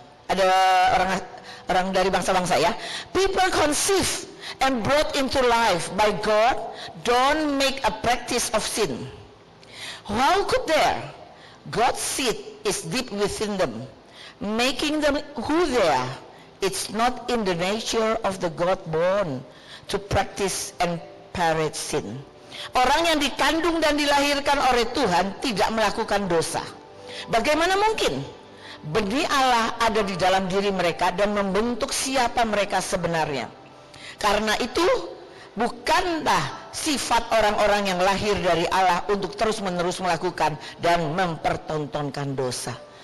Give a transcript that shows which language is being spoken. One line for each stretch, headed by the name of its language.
Indonesian: Ada orang dari bangsa-bangsa ya.
English: People conceived and brought into life by God don't make a practice of sin. How could there? God's seed is deep within them, making them who they are. It's not in the nature of the God-born to practice and parade sin.
Indonesian: Orang yang dikandung dan dilahirkan oleh Tuhan tidak melakukan dosa. Bagaimana mungkin? Benih Allah ada di dalam diri mereka dan membentuk siapa mereka sebenarnya. Karena itu, bukanlah sifat orang-orang yang lahir dari Allah untuk terus-menerus melakukan dan mempertontonkan dosa.